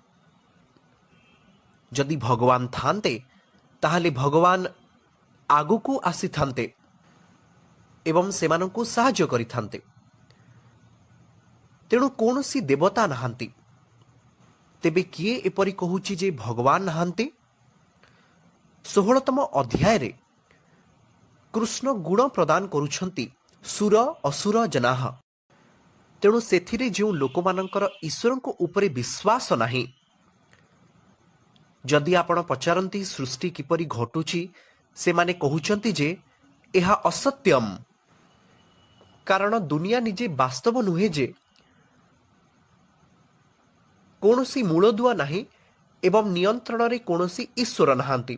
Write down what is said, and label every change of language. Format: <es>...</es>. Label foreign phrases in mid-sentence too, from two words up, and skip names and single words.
<or>ଯଦି ଭଗବାନ ଥାନ୍ତେ ତାହାଲେ ଭଗବାନ ଆଗକୁ ଆସି ଥାନ୍ତେ ଏବଂ ସେମାନଙ୍କୁ ସାହାଯ୍ୟ କରି ଥାନ୍ତେ। ତେଣୁ କୌଣସି ଦେବତା ନାହାନ୍ତି। ତେବେ କିଏ ଏପରି କହୁଛି ଯେ ଭଗବାନ ନାହାନ୍ତି? 16ତମ ଅଧ୍ୟାୟ ରେ କୃଷ୍ଣ ଗୁଣ ପ୍ରଦାନ କରୁଛନ୍ତି ସୁର ଅସୁର ଜନାଃ। ତେଣୁ ସେଥିରେ ଯୋ ଲୋକମାନଙ୍କର ଈଶ୍ୱରଙ୍କ ଉପରେ ବିଶ୍ୱାସ ନାହିଁ, ଯଦି ଆପଣ ପଚାରନ୍ତି ସୃଷ୍ଟି କିପରି ଘଟୁଛି, ସେମାନେ କହୁଛନ୍ତି ଯେ ଏହା ଅସତ୍ୟମ୍, କାରଣ ଦୁନିଆ ନିଜେ ବାସ୍ତବ ନୁହେଁ, ଯେ କୌଣସି ମୂଳଦୁଆ ନାହିଁ ଏବଂ ନିୟନ୍ତ୍ରଣ ରେ କୌଣସି ଈଶ୍ୱର ନାହାନ୍ତି।</or>